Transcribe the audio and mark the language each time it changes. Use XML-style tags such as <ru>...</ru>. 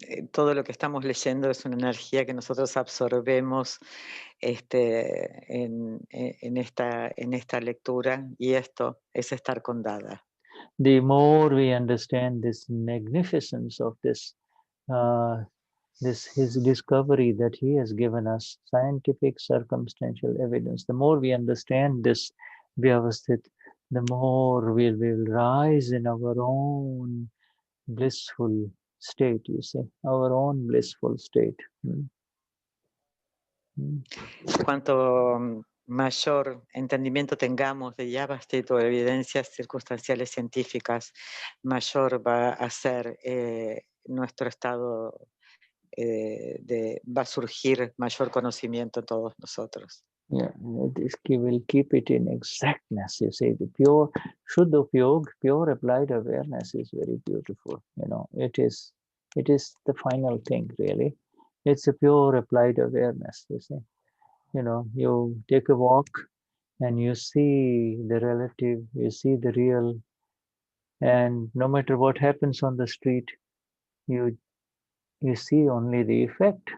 <es>Todo lo que estamos leyendo es una energía que nosotros absorbemos en esta lectura, y esto es estar con Dada.</es> <en>The more we understand this magnificence of this his discovery that he has given us, scientific circumstantial evidence, the more we understand this Vyavasthit, the more we will rise in our own blissful state, you see, our own blissful state.</en> <es>Cuanto mayor entendimiento tengamos de Vyavasthit o evidencias circunstanciales científicas, mayor va a ser nuestro estado, va a surgir mayor conocimiento en todos nosotros.</es> <en>Yeah, this will keep it in exactness. You see, the pure Shuddha Upyog, pure applied awareness is very beautiful. It is the final thing, really. It's a pure applied awareness. You see, you take a walk and you see the relative, you see the real, and no matter what happens on the street, you see only the effect.</en>